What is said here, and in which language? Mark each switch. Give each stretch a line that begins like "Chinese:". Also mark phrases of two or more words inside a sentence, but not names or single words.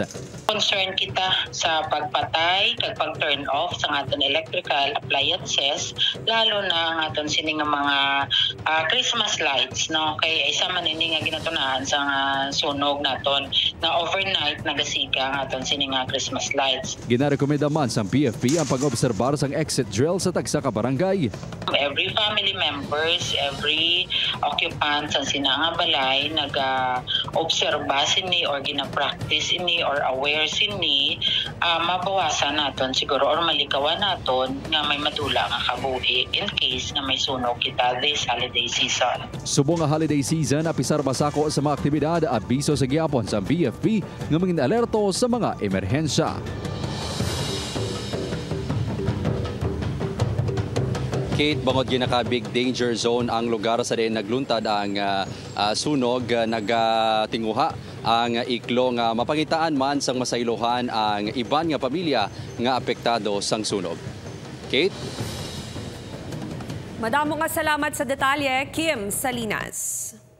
Hiligaynon: Concern kita sa pagpatay kag pag-
English: turn off
Hiligaynon: sa aton
English: electrical appliances,
Hiligaynon: lalo na ang aton sini nga mga
English: Christmas lights,
Hiligaynon: no? Kay isa man ini nga ginatunahan sa sunog naton na overnight nagasiga ang aton sini nga
English: Christmas lights.
Hiligaynon: Ginarekomenda man sa PFP ang pag-obserbar sang
English: exit drill
Hiligaynon: sa tagsa ka barangay.
English: Every family members, every occupant
Hiligaynon: sa sinanga balay nag-obserba sini or gina-practice ini or aware sini, mabawasan naton siguro or malikawan naton nga may madula nga kabuhi
English: in case
Hiligaynon: na may sunog kita
English: this holiday season.
Hiligaynon: Subong nga
English: holiday season,
Hiligaynon: apisar basako sa mga aktibidad at biso sa gyapon sa BFP nga mangin alerto sa mga emerhensya. Kate, bangod ginaka
English: big danger zone
Hiligaynon: ang lugar sa din nagluntad ang sunog, nagatinguha ang Iklo nga mapangitaan man sang masaylohan ang iban nga pamilya nga apektado sang sunog. Kate? Madamo nga salamat sa detalye, Kim Salinas.